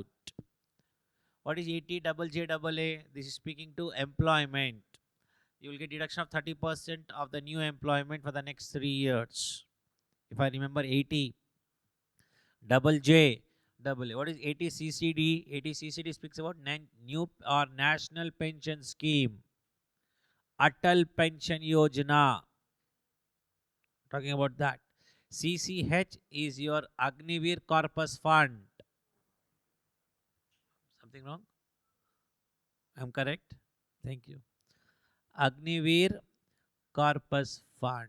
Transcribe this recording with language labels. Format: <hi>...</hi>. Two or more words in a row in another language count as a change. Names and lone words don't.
<en>What is ATJJAA? This is speaking to employment. You will get deduction of 30% of the new employment for the next 3 years. If I remember, ATJJAA. What is ATCCD? ATCCD speaks about new or national pension scheme. Atal Pension Yojana. Talking about that. CCH is your Agniveer Corpus Fund. Something wrong? I'm correct? Thank you. Agniveer Corpus Fund.</en>